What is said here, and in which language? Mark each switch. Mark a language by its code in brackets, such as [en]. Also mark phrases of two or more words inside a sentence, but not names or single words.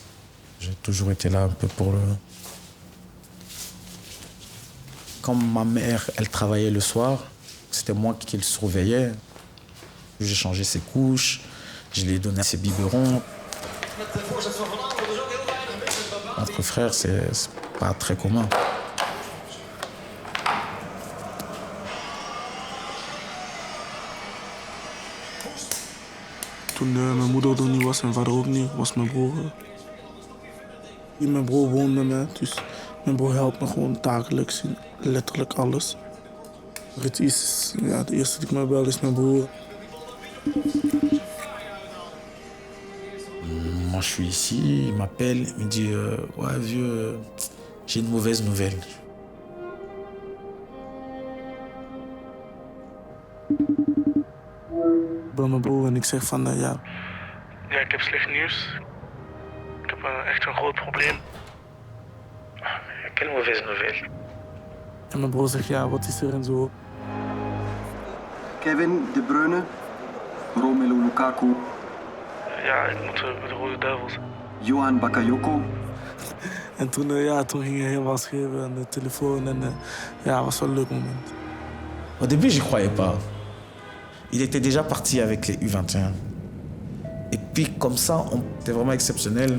[fr] J'ai toujours été là un peu pour le... Comme ma mère, elle travaillait le soir, c'était moi qui le surveillais. J'ai changé ses couches, je lui ai donné ses biberons. Entre frères, c'est pas très commun. [nl] Toen mijn moeder er niet was en vader ook niet, was mijn broer. Mijn broer woont met mij, dus mijn broer helpt me gewoon dagelijks in letterlijk alles. Het is, ja, de eerste die ik me bel is mijn broer. [fr] Moi, je suis ici, il m'appelle, il me dit ouais, vieux, J'ai une mauvaise nouvelle. [nl] Bel mijn broer en ik zeg van ja, ik heb slecht nieuws. Ik heb echt een groot probleem. [fr] Quelle mauvaise nouvelle? [nl] En mijn broer zegt ja, wat is er en zo. Kevin De Bruyne, Romelu Lukaku, Ja, ik moet bij de Rode Duivels. Johan Bakayoko. En toen ging hij helemaal schreeuwen aan de telefoon en ja, het was wel een leuk moment. [fr] Au début, j'y croyais pas. Il était déjà parti avec les U21. Et puis comme ça, t'es vraiment exceptionnel.